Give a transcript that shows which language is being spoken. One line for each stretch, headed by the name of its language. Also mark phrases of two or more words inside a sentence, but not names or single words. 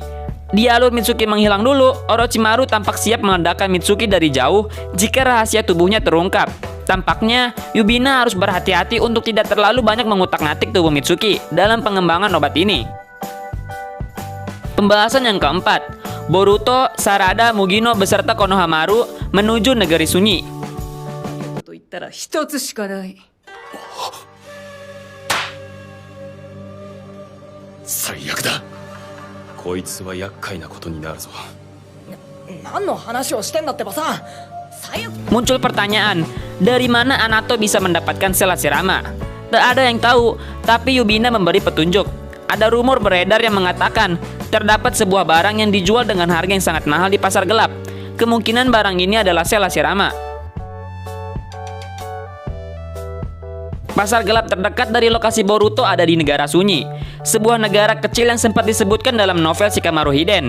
Indonesian: Di alur Mitsuki menghilang dulu, Orochimaru tampak siap meledakkan Mitsuki dari jauh jika rahasia tubuhnya terungkap. Tampaknya, Yubina harus berhati-hati untuk tidak terlalu banyak mengutak-ngatik tubuh Mitsuki dalam pengembangan obat ini. Pembahasan yang keempat, Boruto, Sarada, Mugino beserta Konohamaru menuju negeri sunyi.
Japanese: と言ったら一つしかない。最悪だこいつは厄介なことになるぞ何の話をしてんだってばさ。最悪。
Indonesian: Muncul pertanyaan, dari mana Anato bisa mendapatkan sel Hashirama? Tak ada yang tahu, tapi Yubina memberi petunjuk. Ada rumor beredar yang mengatakan terdapat sebuah barang yang dijual dengan harga yang sangat mahal di pasar gelap. Kemungkinan barang ini adalah sel Hashirama. Pasar gelap terdekat dari lokasi Boruto ada di negara sunyi, sebuah negara kecil yang sempat disebutkan dalam novel Shikamaru Hiden.